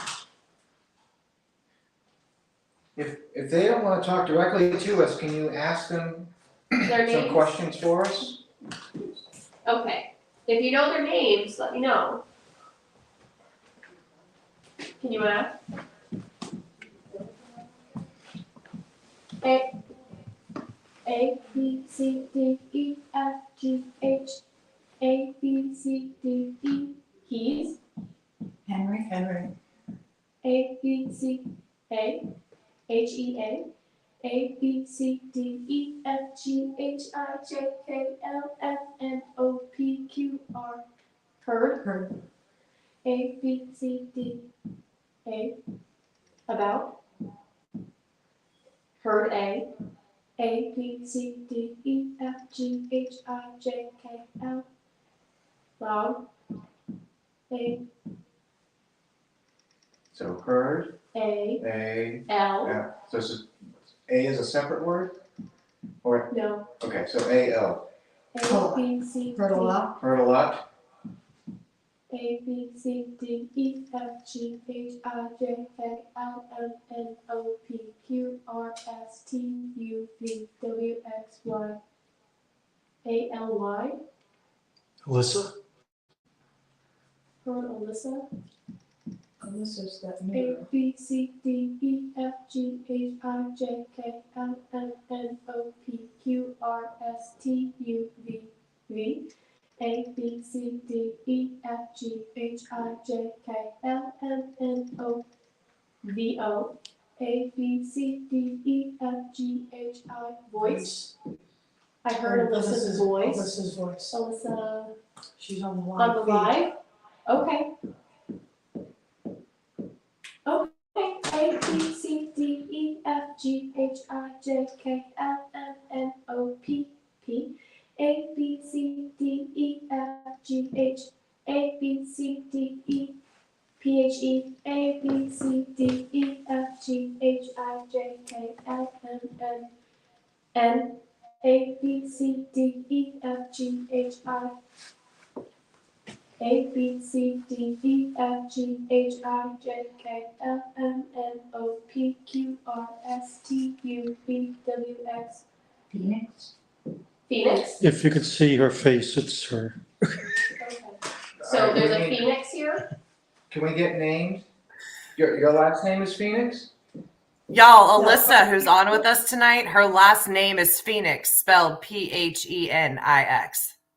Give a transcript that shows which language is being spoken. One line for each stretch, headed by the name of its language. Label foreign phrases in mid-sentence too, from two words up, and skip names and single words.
English: If they don't want to talk directly to us, can you ask them Their some names? questions for us? Okay. If you know their names, let me know. Can you ask? A, B, C, D, E, F, G, H. A, B, C, D, E. He's. Henry. A, B, C, A. H, E, A. A, B, C, D, E, F, G, H, I, J, K, L, M, N, O, P, Q, R. Heard. A, B, C, D, A. About. Heard A. A, B, C, D, E, F, G, H, I, J, K, L. Loud. A. So heard. A. A. L. So this is, A is a separate word? Or? No. Okay, so A-L. A, B, C, D. Heard a lot? A, B, C, D, E, F, G, H, I, J, K, L, M, N, O, P, Q, R, S, T, U, V, W, X, Y. A, L, Y. Alyssa? Heard Alyssa. Alyssa's got A mirror. B C D E F G H I J K L M N O P Q R S T U V W. A B C D E F G H I J K L M N O V O. A B C D E F G H I voice. I heard Alyssa's voice. Alyssa's voice. Alyssa She's on the on live the feed. live. Okay. Okay. A B C D E F G H I J K L M N O P P. A B C D E F G H. A B C D E P H E. A B C D E F G H I J K L M N N. A B C D E F G H I. A B C D E F G H I J K L M N O P Q R S T U V W X. Phoenix. Phoenix? If you could see her face, it's her. Okay. So there's a Phoenix here? Can we get names? Your last name is Phoenix? Y'all, Alyssa, who's on with us tonight, her last name is Phoenix, spelled Phenix.